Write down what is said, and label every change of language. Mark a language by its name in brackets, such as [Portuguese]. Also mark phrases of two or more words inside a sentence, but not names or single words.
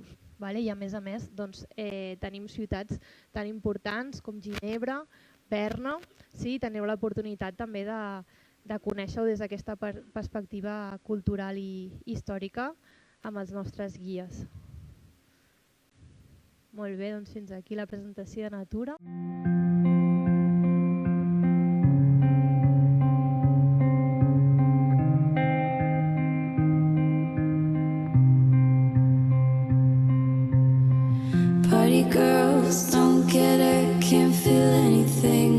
[Catalan] I a més tenim ciutats tan importants com Ginebra, Berna, teniu l'oportunitat també de conèixer-ho des d'aquesta perspectiva cultural i històrica amb els nostres guies. Molt bé, doncs fins aquí la presentació de Natura. [English] Party girls don't get it, can't feel anything.